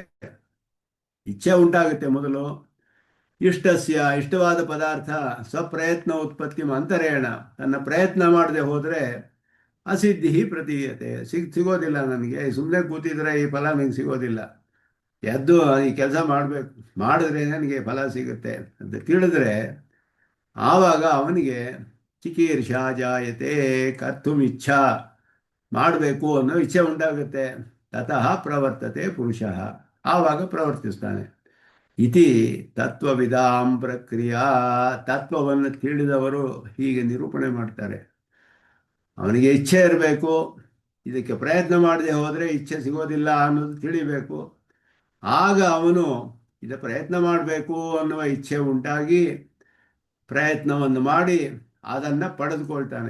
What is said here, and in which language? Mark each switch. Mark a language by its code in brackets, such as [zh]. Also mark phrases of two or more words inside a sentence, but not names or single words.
[kn] ಇಚ್ಛೆ ಉಂಟಾಗುತ್ತೆ ಮೊದಲು, ಇಷ್ಟವಾದ ಪದಾರ್ಥ [sa] ಸ್ವಪ್ರಯತ್ನ ಉತ್ಪತ್ತಿ ಅಂತರೇಣ, [kn] ತನ್ನ ಪ್ರಯತ್ನ ಮಾಡದೆ ಹೋದರೆ [sa] ಅಸಿದ್ಧಿ ಪ್ರತೀಯತೆ, [kn] ಸಿಗೋದಿಲ್ಲ ನನಗೆ, ಸುಮ್ಮನೆ ಕೂತಿದ್ರೆ ಈ ಫಲ ನನಗೆ ಸಿಗೋದಿಲ್ಲ, ಎದ್ದು ಈ ಕೆಲಸ ಮಾಡಿದ್ರೆ ನನಗೆ ಫಲ ಸಿಗುತ್ತೆ ಅಂತ ತಿಳಿದ್ರೆ ಆವಾಗ ಅವನಿಗೆ [sa] ಚಿಕೀರ್ಷಾ ಜಾಯತೆ, ಕರ್ತುಂ ಇಚ್ಛಾ, [kn] ಮಾಡಬೇಕು ಅನ್ನೋ ಇಚ್ಛೆ ಉಂಟಾಗುತ್ತೆ. [sa] ತತಃ ಪ್ರವರ್ತತೆ ಪುರುಷಃ, [kn] ಆವಾಗ ಪ್ರವರ್ತಿಸ್ತಾನೆ. [sa] ಇತಿ ತತ್ವವಿದಾಂ ಪ್ರಕ್ರಿಯಾ, [kn] ತತ್ವವನ್ನು ತಿಳಿದವರು ಹೀಗೆ ನಿರೂಪಣೆ ಮಾಡ್ತಾರೆ. ಅವನಿಗೆ ಇಚ್ಛೆ ಇರಬೇಕು, ಇದಕ್ಕೆ ಪ್ರಯತ್ನ ಮಾಡದೆ ಹೋದರೆ ಇಚ್ಛೆ ಸಿಗೋದಿಲ್ಲ ಅನ್ನೋದು ತಿಳಿಬೇಕು. ಆಗ ಅವನು ಪ್ರಯತ್ನ ಮಾಡಬೇಕು ಅನ್ನುವ ಇಚ್ಛೆ ಉಂಟಾಗಿ ಪ್ರಯತ್ನವನ್ನು ಮಾಡಿ ಅದನ್ನು ಪಡೆದುಕೊಳ್ತಾನೆ.